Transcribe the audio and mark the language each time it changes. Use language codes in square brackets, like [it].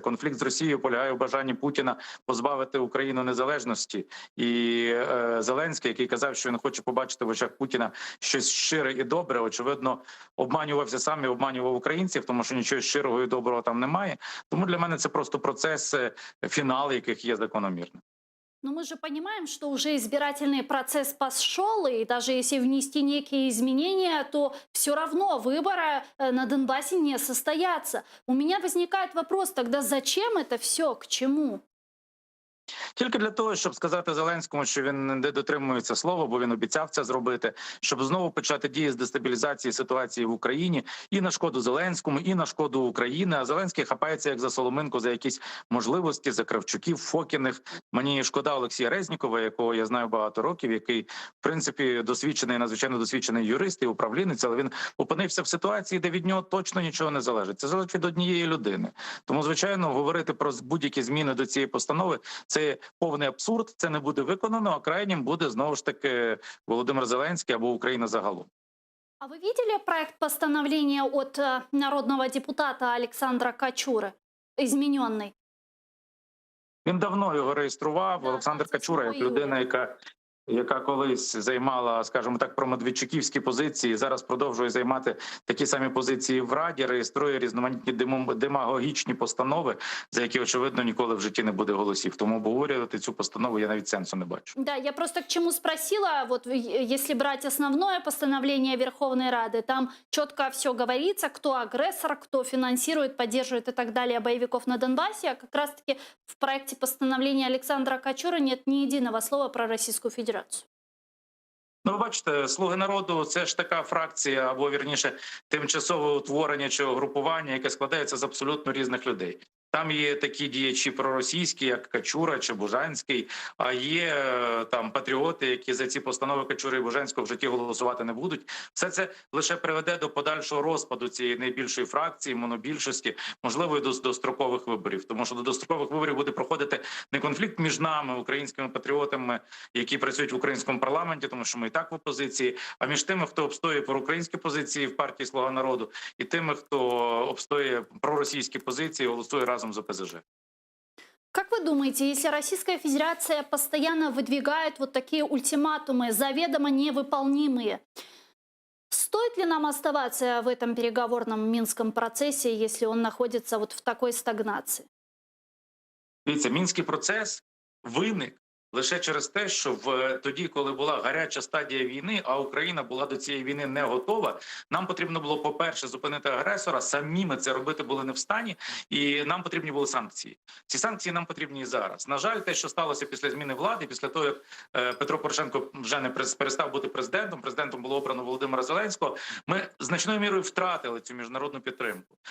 [uk] Конфлікт з Росією полягає в бажанні Путіна позбавити Україну незалежності. І Зеленський, який казав, що він хоче побачити в очах Путіна щось щире і добре, очевидно, обманювався сам і обманював українців, тому що нічого щирого і доброго там немає. Тому для мене це просто процес, фінал яких є закономірним. [ru] Но мы же понимаем, что уже избирательный процесс пошел, и даже если внести некие изменения, то все равно выборы на Донбассе не состоятся. У меня возникает вопрос, тогда зачем это все, к чему? [uk] Тільки для того, щоб сказати Зеленському, що він не дотримується слова, бо він обіцяв це зробити, щоб знову почати дії з дестабілізації ситуації в Україні і на шкоду Зеленському, і на шкоду України. А Зеленський хапається як за соломинку за якісь можливості, за Кравчуків, Фокіних. Мені шкода Олексія Резнікова, якого я знаю багато років, який, в принципі, досвідчений, надзвичайно досвідчений юрист і управлінець, але він опинився в ситуації, де від нього точно нічого не залежить. Це залежить від однієї людини. Тому, звичайно, говорити про будь-які зміни до цієї постанови – це повний абсурд, це не буде виконано, а крайнім буде, знову ж таки, Володимир Зеленський або Україна загалом. [ru] А вы видели проект постановления от народного депутата Александра Качуры, измененный? [uk] Він давно його реєстрував. Олександр Качура, як людина, яка колись займала, скажімо так, промедведчуківські позиції, зараз продовжує займати такі самі позиції в Раді, реєструє різноманітні демагогічні постанови, за які, очевидно, ніколи в житті не буде голосів. Тому обговорювати цю постанову я навіть сенсу не бачу. [ru] Да, я просто к чему спросила, вот если брать основное постановление Верховной Рады, там четко все говорится, кто агрессор, кто финансирует, поддерживает и так далее боевиков на Донбассе, а как раз-таки в проекте постановления Александра Качуры нет ни единого слова про Российскую Федерацию. [uk] Ну, ви бачите, «Слуги народу» – це ж така фракція, або, вірніше, тимчасове утворення чи угрупування, яке складається з абсолютно різних людей. Там є такі діячі проросійські, як Качура чи Бужанський, а є там патріоти, які за ці постанови Качури і Бужанського в житті голосувати не будуть. Все це лише приведе до подальшого розпаду цієї найбільшої фракції, монобільшості, можливо, і до дострокових виборів. Тому що до дострокових виборів буде проходити не конфлікт між нами, українськими патріотами, які працюють в українському парламенті, тому що ми і так в опозиції, а між тими, хто обстоює проукраїнські позиції в партії «Слуга народу», і тими, хто обстоює проросійські позиції, голосує разом за ОПЗЖ. [ru] Как вы думаете, если Российская Федерация постоянно выдвигает вот такие ультиматумы, заведомо невыполнимые, стоит ли нам оставаться в этом переговорном Минском процессе, если он находится вот в такой стагнации? [uk] Дивіться, Мінський процес виник лише через те, що тоді, коли була гаряча стадія війни, а Україна була до цієї війни не готова, нам потрібно було, по-перше, зупинити агресора, самі ми це робити були не в стані, і нам потрібні були санкції. Ці санкції нам потрібні і зараз. На жаль, те, що сталося після зміни влади, після того, як Петро Порошенко вже не перестав бути президентом було обрано Володимира Зеленського, ми значною мірою втратили цю міжнародну підтримку.